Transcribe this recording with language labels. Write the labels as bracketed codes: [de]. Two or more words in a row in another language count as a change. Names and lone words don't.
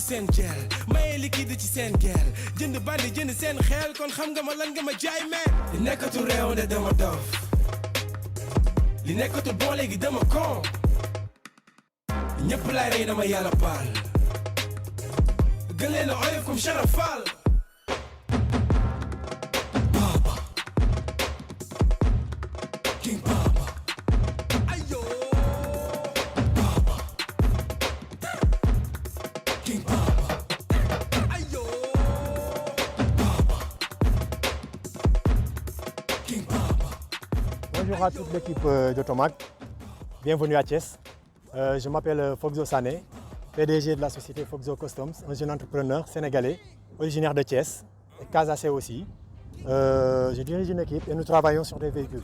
[wo] seen gel maye liquide ci seen gel jënd bandi jënd seen xel kon xam nga ma lan nga ma jaay meen li nekkatul réew de dama dof li nekkatul bon léegi dama con ñëpp lay rey dama yàlla baal gën leen a oyof comme Chara Fall Baba King Baba ayo Baba King Baba ayo Baba King Baba. [fr] Bonjour à toute l'équipe d'Automac, bienvenue à Thiès. Je m'appelle Fogzo Sané, PDG de la société Fogzo Customs, un jeune entrepreneur sénégalais, originaire de Thiès, et casacé aussi. Je dirige une équipe et nous travaillons sur des véhicules.